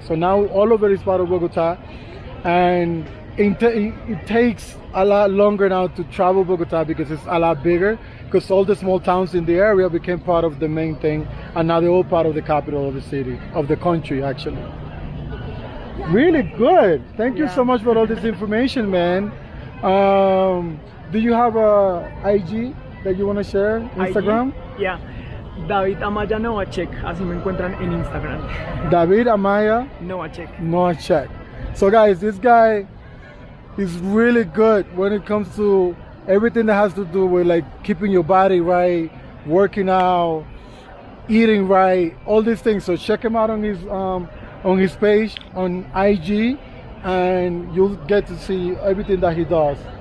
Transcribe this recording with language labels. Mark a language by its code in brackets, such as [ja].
[en] So now all of it is part of Bogotá, and it takes a lot longer now to travel Bogotá because it's a lot bigger, because all the small towns in the area became part of the main thing, and now they're all part of the capital of the city, of the country actually. Really good. Thank you so much for all this information, man. Do you have a IG that you want to share? Instagram? IG? Yeah. [es] David Amaya Novacek, así me encuentran en Instagram. David Amaya Novacek. [en] So guys, this guy is really good when it comes to everything that has to do with like keeping your body right, working out, eating right, all these things. So check him out on his page on IG, and you'll get to see everything that he does.